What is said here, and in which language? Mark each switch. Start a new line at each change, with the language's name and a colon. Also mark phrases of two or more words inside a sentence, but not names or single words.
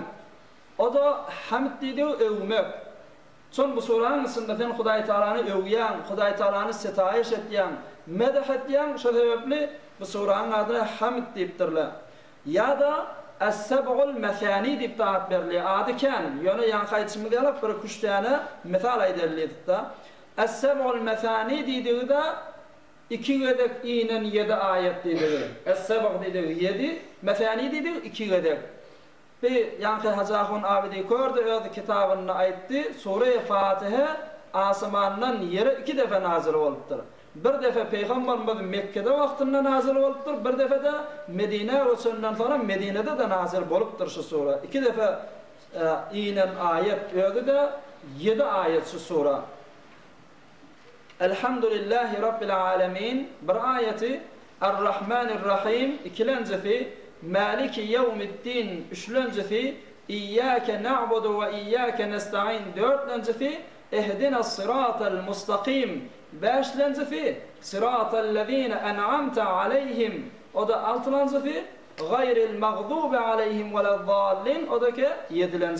Turkmen: O da Hamd diýdi övmek. Çon bu suranyň içinde sen Hudaý Taalany övýän, Hudaý Taalany setaýiş etýän, medh etýän şu sebepli bu suranyň adyny Hamd diýipdirler. Ya da Es-Seb'ul Mesani diýip taýip berilýär. Ady ken, ýöne ýanky ismi gelip bir kuş tane misal aýdylýar. Es-Seb'ul Mesani diýdigide 2 gedek inen 7 ayet diýdi. Es-Seb' diýdi 7, Mesani diýdi 2 gedek. Bir ýanky Hazahun Abidi gördü, öz kitabyny aýtdy. Sure-i Fatiha asmandan ýere 2 defa nazil bolupdyr. Bir defa Peygamberimiz Mekke'de wagtynda nazil bolupdyr, bir defa da Medine Resulünden sonra Medine'de de nazil bolupdyr şu sura. 2 defa inen ayet öýdi de 7 ayet şu sura.
Arabic: الحمد لله رب العالمين
Turkmen: bir ayeti
Arabic: الرحمن الرحيم ikilencesi مالك يوم الدين üçlencesi إياك نعبد وإياك نستعين dörtlencesi اهدنا الصراط المستقيم beşlencesi صراط الذين أنعمت عليهم
Turkmen: o da altılencesi
Arabic: غير المغضوب عليهم ولا الضالين
Turkmen: o da ki 7.